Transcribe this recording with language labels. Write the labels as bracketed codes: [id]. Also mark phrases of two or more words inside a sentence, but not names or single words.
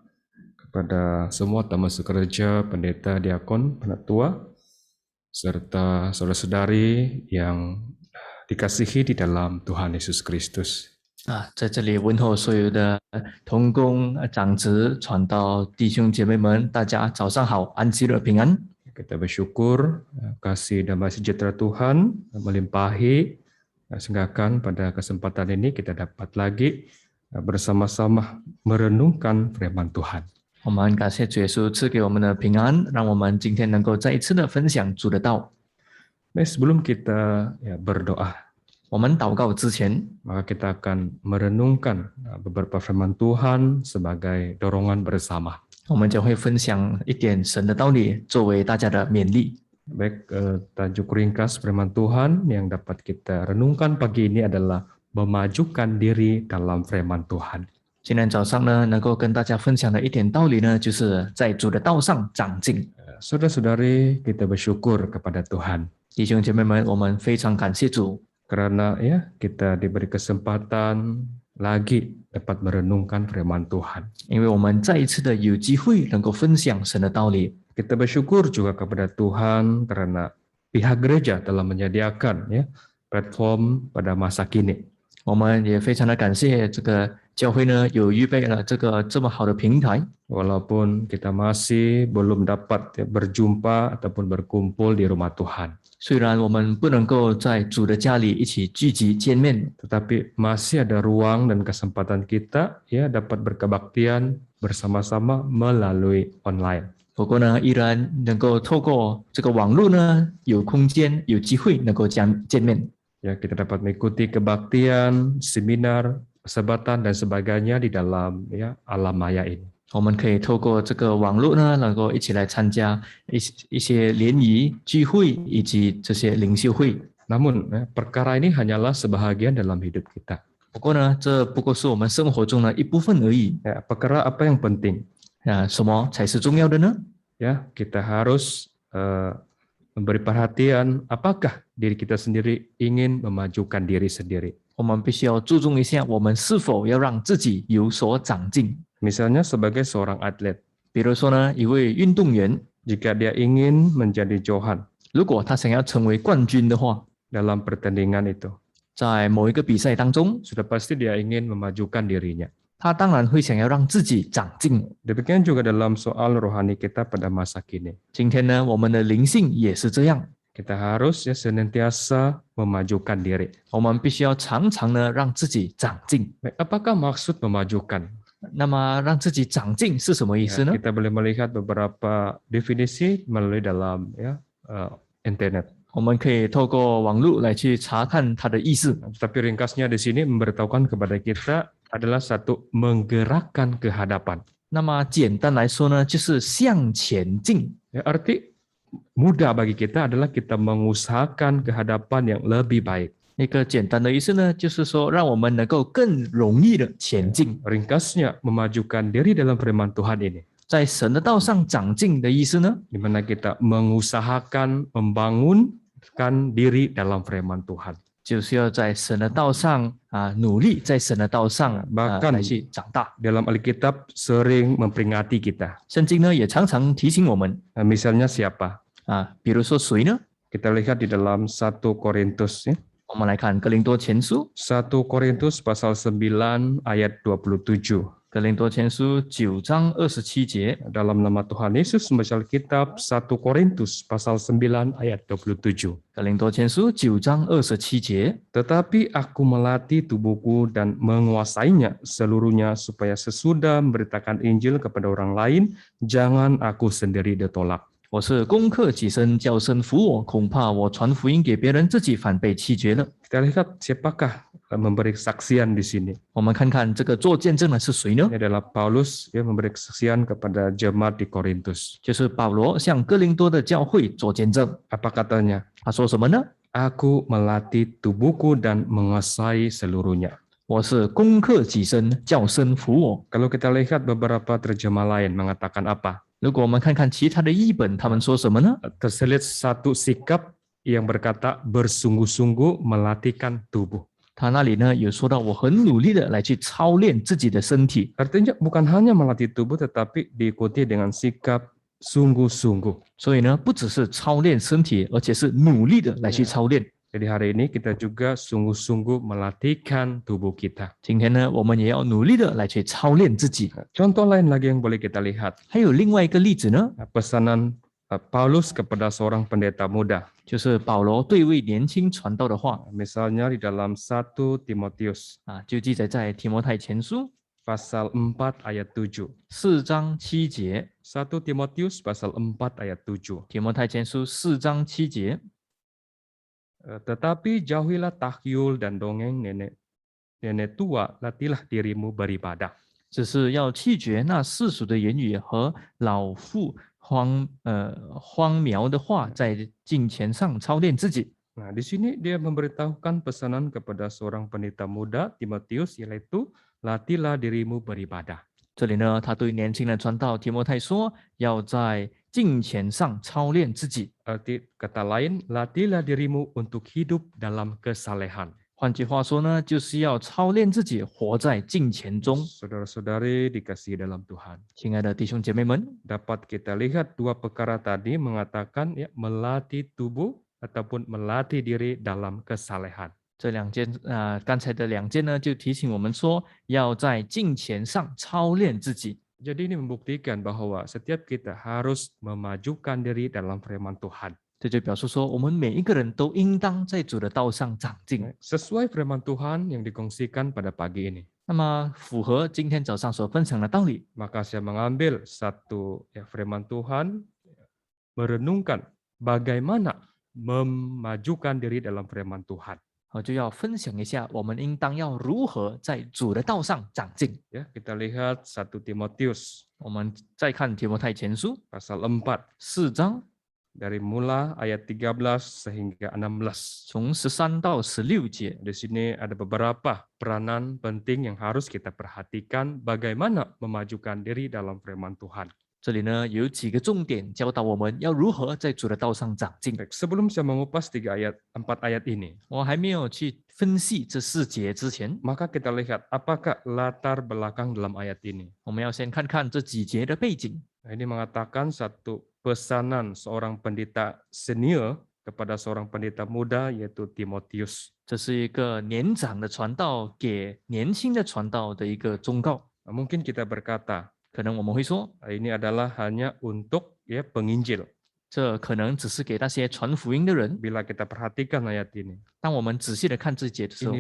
[ms] kepada semua tamu sekerja, pendeta, diakon, penatua, serta saudara-saudari yang dikasihi di dalam Tuhan Yesus Kristus. [zh] 在这里问候所有的同工、长子、传道弟兄姐妹们，大家早上好，安息日平安。 [ms] Kita bersyukur kasih damai sejahtera Tuhan melimpahi, sehingga pada kesempatan ini kita dapat lagi bersama-sama merenungkan firman Tuhan. [zh] 我们感谢主耶稣赐给我们的平安，让我们今天能够再一次的分享主的道。 [ms] Sebelum kita berdoa, [zh] 我们祷告之前， [ms] maka kita akan merenungkan beberapa firman Tuhan sebagai dorongan bersama. [zh] 我们将会分享一点神的道理，作为大家的勉励。 [ms] Baik, tajuk ringkas firman Tuhan yang dapat kita renungkan pagi ini adalah memajukan diri dalam firman Tuhan. [zh] 今天早上呢，能够跟大家分享的一点道理呢，就是在主的道上长进。 [ms] Saudara-saudari, kita bersyukur kepada Tuhan [zh] 弟兄姐妹们，我们非常感谢主， [ms] karena kita diberi kesempatan lagi dapat merenungkan firman Tuhan. [zh] 因为我们再一次的有机会能够分享神的道理。 [ms] Kita bersyukur juga kepada Tuhan karena pihak gereja telah menyediakan platform pada masa kini. [zh] 我们也非常的感谢这个教会呢，有预备了这么好的平台。 [ms] Walaupun kita masih belum dapat berjumpa ataupun berkumpul di rumah Tuhan, [zh] 虽然我们不能够在主的家里一起聚集见面， [ms] tetapi masih ada ruang dan kesempatan kita dapat berkebaktian bersama-sama melalui online. [zh] 不过呢，依然能够透过这个网络呢，有空间、有机会能够见面。 [ms] Kita dapat mengikuti kebaktian, seminar, persebatan dan sebagainya di dalam alam maya ini. [zh] 我们可以透过这个网络呢，能够一起来参加一些联谊聚会以及这些灵修会。 [ms] Namun perkara ini hanyalah sebahagian dalam hidup kita. [zh] 不过呢，这不过是我们生活中的一部分而已。 [ms] Perkara apa yang penting? [zh] 什么才是重要的呢？ [ms] Kita harus memberi perhatian apakah diri kita sendiri ingin memajukan diri sendiri. [zh] 我们必须要注重一下，我们是否要让自己有所长进。 [ms] Misalnya sebagai seorang atlet, [zh] 比如说呢，一位运动员， [ms] jika dia ingin menjadi johan [zh] 如果他想要成为冠军的话， [ms] dalam pertandingan itu, [zh] 在某一个比赛当中， [ms] sudah pasti dia ingin memajukan dirinya. [zh] 他当然会想要让自己长进。 [ms] Demikian juga dalam soal rohani kita pada masa kini. [zh] 今天呢，我们的灵性也是这样， [ms] Kita harus senantiasa memajukan diri. [zh] 我们必须要常常呢让自己长进。 [ms] Baik, apakah maksud memajukan? [zh] 那么让自己长进是什么意思呢？ [ms] Kita boleh melihat beberapa definisi melalui dalam internet. [zh] 我们可以透过网络来去查看它的意思。 [ms] Tapi ringkasnya di sini memberitahukan kepada kita adalah satu menggerakkan ke hadapan. [zh] 那么简单来说呢，就是向前进。 [ms] Arti mudah bagi kita adalah kita mengusahakan ke hadapan yang lebih baik. [zh] 一个简单的意思呢，就是说让我们能够更容易的前进。 [ms] Ringkasnya memajukan diri dalam firman Tuhan ini. [zh] 在神的道上长进的意思呢， [ms] Di mana kita mengusahakan membangunkan diri dalam firman Tuhan. [zh] 就是要在神的道上努力，在神的道上 [ms] bahkan [zh] 来去长大。 [ms] dalam Alkitab sering memperingati kita. [zh] 圣经呢也常常提醒我们 [ms] Misalnya siapa? [zh] 比如说谁呢？ [ms] Kita lihat di dalam 1 Korintus. [zh] 我们来看哥林多前书 [ms] 1 Korintus pasal 9 ayat 27. [zh] 格林多前书9章27节， [ms] Dalam nama Tuhan Yesus membaca Alkitab 1 Korintus pasal 9 ayat 27. [zh] 格林多前书9章27节。 [ms] Tetapi aku melatih tubuhku dan menguasainya seluruhnya supaya sesudah memberitakan Injil kepada orang lain, jangan aku sendiri ditolak. [zh] 我是攻克己身，叫身服我，恐怕我传福音给别人，自己反被弃绝了。 [ms] Kita lihat siapakah memberi kesaksian di sini. [zh] 我们看看这个做见证的是谁呢？ [ms] Ini adalah Paulus yang memberi kesaksian kepada jemaat di Korintus. [zh] 就是保罗向哥林多的教会做见证。 [ms] Apa katanya? [zh] 他说什么呢？ [ms] Aku melatih tubuhku dan menguasai seluruhnya. [zh] 我是攻克己身，叫身服我。 [ms] Kalau kita lihat beberapa terjemah lain mengatakan apa? [zh] 如果我们看看其他的译本，他们说什么呢？ [ms] Terselip satu sikap yang berkata bersungguh-sungguh melatihkan tubuh. [zh] 他那里呢有说到，我很努力的来去操练自己的身体。 [ms] Artinya bukan hanya melatih tubuh tetapi diikuti dengan sikap sungguh-sungguh. [zh] 所以呢，不只是操练身体，而且是努力的来去操练。 [ms] Jadi hari ini kita juga sungguh-sungguh melatihkan tubuh kita. [zh] 今天呢，我们也要努力的来去操练自己。 [ms] Contoh lain lagi yang boleh kita lihat. [zh] 还有另外一个例子呢， [ms] Pesanan Paulus kepada seorang pendeta muda. [zh] 就是保罗对一位年轻传道的话 [ms] Misalnya di dalam 1 Timotius [zh] 啊，就记载在提摩太前书 [ms] pasal 4 ayat 7. [zh] 4 章7节。 [ms] 1 Timotius pasal 4 ayat 7. [zh] 提摩太前书4章7节。 [ms] Tetapi jauhilah tahyul dan dongeng nenek tua, latihlah dirimu beribadah. [zh] 只是要弃绝那世俗的言语和老妇荒谬的话，在敬虔上操练自己。 [ms] Nah, di sini dia memberitahukan pesanan kepada seorang pendeta muda Timotius, yaitu latihlah dirimu beribadah. [zh] 这里呢，他对年轻人传道提摩太说，要在敬虔上操练自己。 [ms] Arti kata lain, latihlah dirimu untuk hidup dalam kesalehan. [zh] 换句话说呢，就是要操练自己，活在敬虔中。 [ms] Saudara-saudari dikasihi dalam Tuhan. [zh] 亲爱的弟兄姐妹们， [ms] Dapat kita lihat dua perkara tadi mengatakan ya melatih tubuh ataupun melatih diri dalam kesalehan. [zh] 这两件刚才的两件呢，就提醒我们说，要在敬虔上操练自己。 [ms] Jadi ini membuktikan bahwa setiap kita harus memajukan diri dalam firman Tuhan. [zh] 这就表示说，我们每一个人都应当在主的道上长进。 [ms] Sesuai firman Tuhan yang dikongsikan pada pagi ini. [zh] 那么，符合今天早上所分享的道理， [ms] Maka saya mengambil satu firman Tuhan, merenungkan bagaimana memajukan diri dalam firman Tuhan. [zh] 我就要分享一下，我们应当要如何在主的道上长进。 [ms] Ya, kita lihat 1 Timotius [zh] 我们再看提摩太前书 [ms] pasal 4 [zh] 4章， [ms] dari mula ayat 13 sehingga 16. [zh] 从13到16节。 [ms] Di sini ada beberapa peranan penting yang harus kita perhatikan bagaimana memajukan diri dalam firman Tuhan. [zh] 这里呢有几个重点教导我们要如何在主的道上长进。 [ms] Baik, sebelum saya mengupas 4 ayat ini, [zh] 我还没有去分析这4节之前， [ms] maka kita lihat apakah latar belakang dalam ayat ini. [zh] 我们要先看看这几节的背景。 [ms] Nah, ini mengatakan satu pesanan seorang pendeta senior kepada seorang pendeta muda yaitu Timotius. [zh] 这是一个年长的传道给年轻的传道的一个忠告。 [ms] Nah, mungkin kita berkata, [zh] 可能我们会说， [ms] ini adalah hanya untuk penginjil. [zh] 这可能只是给那些传福音的人。 [ms] Bila kita perhatikan ayat ini, [zh] 当我们仔细的看这节的时候